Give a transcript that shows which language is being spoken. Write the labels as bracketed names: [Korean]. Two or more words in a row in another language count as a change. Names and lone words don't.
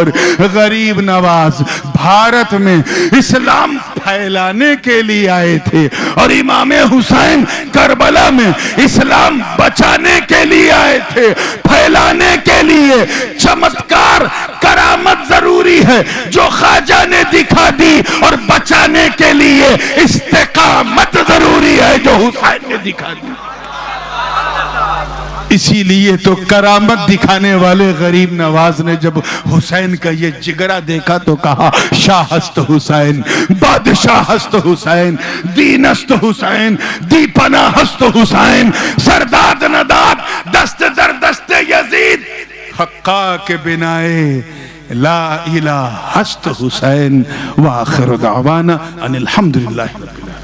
[Urdu] غریب نواز بھارت میں اسلام پھیلانے کے لیے آئے تھے اور امام حسین کربلا میں اسلام بچانے کے لیے آئے تھے، پھیلانے کے لیے چمتکار کرامت ضروری ہے جو خواجہ نے دکھا دی، اور بچانے کے لیے استقامت ضروری ہے جو حسین نے دکھا دی۔ اسی لیے تو کرامت دکھانے والے غریب نواز نے جب حسین کا یہ جگرہ دیکھا تو کہا [Persian] شاہ است حسین، بادشاہ است حسین، دین است حسین، دی پناہ است حسین، سرداد نداد دست در دست یزید حقا کے بنائے لا الہ ہست حسین [Arabic] وآخر دعوانا ان الحمدللہ.